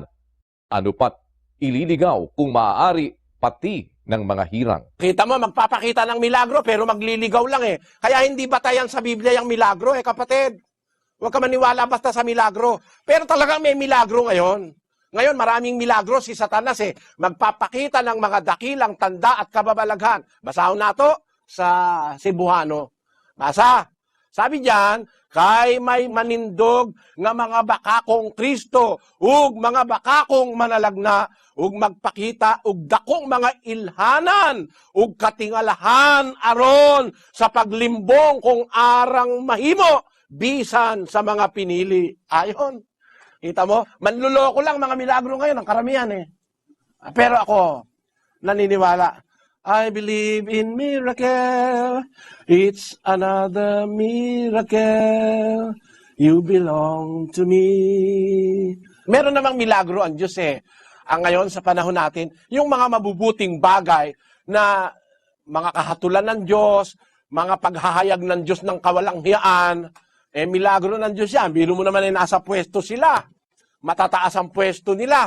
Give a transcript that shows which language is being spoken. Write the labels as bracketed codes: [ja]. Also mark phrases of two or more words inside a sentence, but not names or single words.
[tl] Ano pat ililigaw kung maaari pati ng mga hirang. Kita mo, magpapakita ng milagro pero magliligaw lang eh. Kaya hindi batayan sa Biblia yung milagro kapatid. Huwag ka maniwala basta sa milagro. Pero talagang may milagro ngayon. Ngayon, maraming milagro si Satanas magpapakita ng mga dakilang tanda at kababalaghan. [ceb] Basahon nato sa Cebuano. Basa. Sabi diyan, kay may manindog nga mga bakakong Kristo, ug mga bakakong manalagna, ug magpakita ug dakong mga ilhanan, ug katingalahan aron sa paglimbong kung arang mahimo, bisan sa mga pinili. [tl] Ayon. Kita mo? Manluloko lang mga milagro ngayon, ang karamihan Pero ako, naniniwala. [en] I believe in miracle. It's another miracle. You belong to me. [tl] Meron namang milagro ang Diyos Ang ngayon sa panahon natin, yung mga mabubuting bagay na mga kahatulan ng Diyos, mga paghahayag ng Diyos ng kawalanghiyaan, milagro ng Diyos yan. Biro mo naman nasa pwesto sila. Matataas ang pwesto nila.